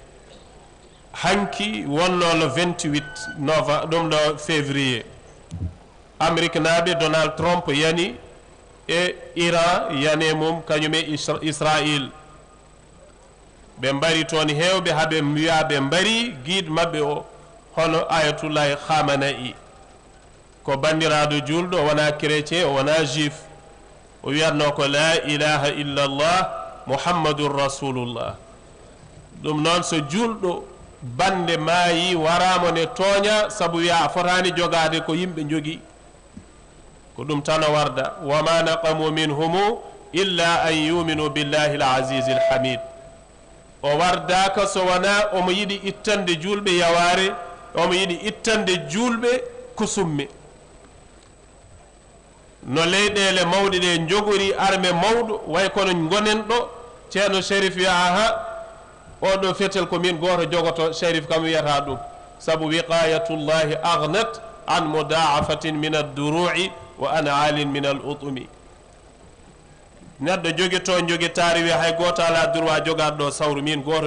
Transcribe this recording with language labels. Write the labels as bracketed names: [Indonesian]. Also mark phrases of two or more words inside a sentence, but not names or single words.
[Fula] hanki wonno le 28 novembre ɗum ɗo février amérique naaɓe donald trump yani e iran yane mum kañum e israil ɓe mbari toon hewɓe haɓe wiya ɓe mbari guide mabɓe o hono ayatullahi khamenei ko bandiraɗo julɗo o wona chrétien o wona juif o wiyatno ko [Arabic] لا إله إلا الله محمد رسول الله [Fula] ɗum noon so julɗo bande maayi waramo ne tooña saabu wiya a fotani jogade ko yimɓe jogui ko ɗum tan o warda [Arabic] وما نقموا منهم إلا أن يؤمنوا بالله العزيز الحميد [Fula] o wardaka so wona omo yiɗi ittande julɓe yaware omo yiɗi ittande julɓe kusumme no leyɗele mawɗe ɗe jogori arme mawɗo way kono gonen ɗo ceerno sharif wiya aha oɗo fetel ko min goto jogoto sharif kam wiyata ɗum saabu [Arabic] وقاية الله أغنت عن مضاعفة من الدروع وعن عال من الأطم [Fula] neɗɗo joguito joguitari wiya hay goto ala droit jogaɗo ɗo sawru min goto